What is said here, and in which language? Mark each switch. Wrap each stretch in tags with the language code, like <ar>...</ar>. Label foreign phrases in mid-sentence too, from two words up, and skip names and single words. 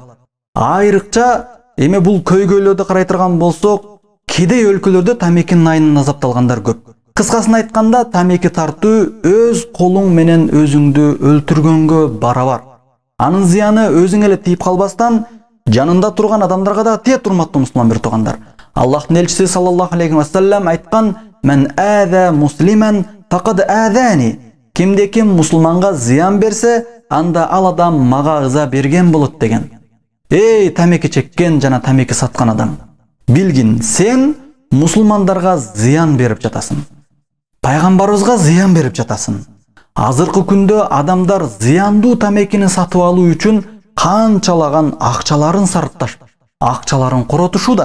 <ky>Айрыкча эме бул көйгөйлөрдү карай турган болсок, кедей өлкөлөрдө тамекинин айынан азапталгандар көп. Кыскасын айтканда, тамеки тартуу өз колуң менен өзүңдү өлтүргөнгө барабар. Анын зыяны өзүң эле тийип калбастан, жанында турган адамдарга да тие, урматтуу мусулман бир туугандар. Аллахтын элчиси</ky> <ar>صلى الله عليه وسلم айткан: "من آذى مسلما فقد آذاني."</ar> <ky>Кимде-ким мусулманга зыян берсе, анда ал адам мага ыза берген болот деген. Эй, тамеки чеккен жана тамеки саткан адам, билгин, сен мусулмандарга зыян берип жатасың. Пайгамбарыбызга зыян берип жатасың. Азыркы күндө адамдар зыяндуу тамекини сатып алуу үчүн канчалаган акчаларын сарпташып, акчаларын коротушуда.</ky>